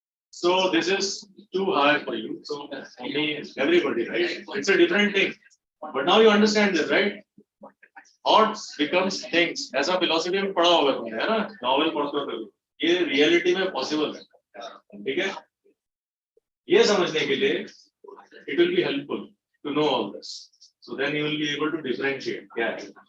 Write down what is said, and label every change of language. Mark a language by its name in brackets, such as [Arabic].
[English] So this is too high for you. So for me, everybody, right? It's a different thing. But now you understand this, right? Thoughts becomes things. [Hindi] ऐसा philosophy में पढ़ा होगा तुमने, है ना? Novel पढ़ते हो. ये रियलिटी में पॉसिबल है, ठीक है? ये समझने के लिए [English] it will be helpful to know all this. So then you will be able to differentiate. Yeah.